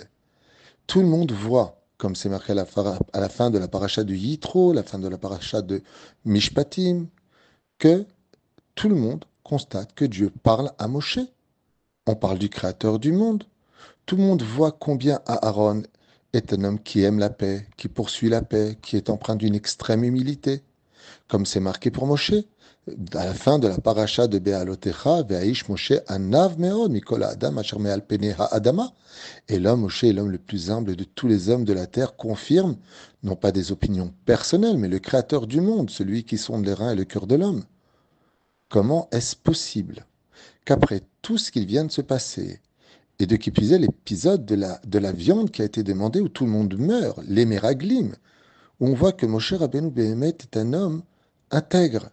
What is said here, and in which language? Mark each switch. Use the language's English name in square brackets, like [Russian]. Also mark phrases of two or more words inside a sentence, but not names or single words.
[French] Tout le monde voit, comme c'est marqué à la fin de la paracha de Yitro, la fin de la paracha de Mishpatim, que tout le monde constate que Dieu parle à Moshe. On parle du Créateur du monde. Tout le monde voit combien Aaron est un homme qui aime la paix, qui poursuit la paix, qui est empreint d'une extrême humilité. Comme c'est marqué pour Moshe, à la fin de la paracha de Be'alotecha, [Hebrew] והאיש משה ענו מאד מכל האדם אשר על פני האדמה. [French] Et l'homme, Moshe est l'homme le plus humble de tous les hommes de la terre, confirme, non pas des opinions personnelles, mais le Créateur du monde, celui qui sonde les reins et le cœur de l'homme. Comment est-ce possible qu'après tout ce qui vient de se passer, et de qui plus est l'épisode de la viande qui a été demandée où tout le monde meurt, les Méraglim, où on voit que Moshe Rabbeinu Behemet est un homme intègre.